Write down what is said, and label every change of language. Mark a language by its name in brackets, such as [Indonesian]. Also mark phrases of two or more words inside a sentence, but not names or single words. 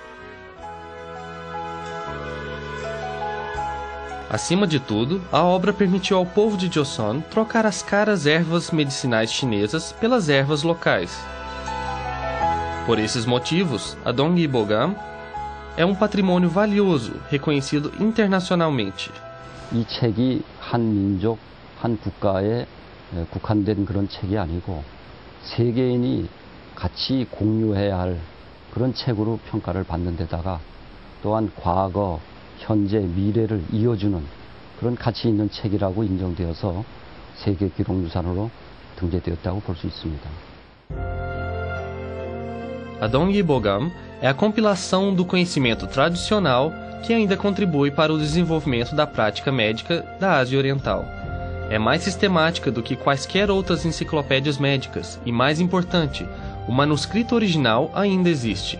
[Portuguese] Acima de tudo, a obra permitiu ao povo de Joseon trocar as caras ervas medicinais chinesas pelas ervas locais. Por esses motivos, a Dongyibogam é um patrimônio valioso, reconhecido internacionalmente. [Korean] 이 책이 한 민족, 한 국가에 국한된 그런 책이 아니고 세계인이 같이 공유해야 할 그런 책으로 평가를 받는 데다가 또한 과거 현재, 미래를 이어주는 그런 가치 있는 책이라고 인정되어서 세계 기록유산으로 등재되었다고 볼 수 있습니다. [Portuguese] A Dong Bogam é a compilação do conhecimento tradicional que ainda contribui para o desenvolvimento da prática médica da Ásia Oriental. É mais sistemática do que quaisquer outras enciclopédias médicas e, mais importante, o manuscrito original ainda existe.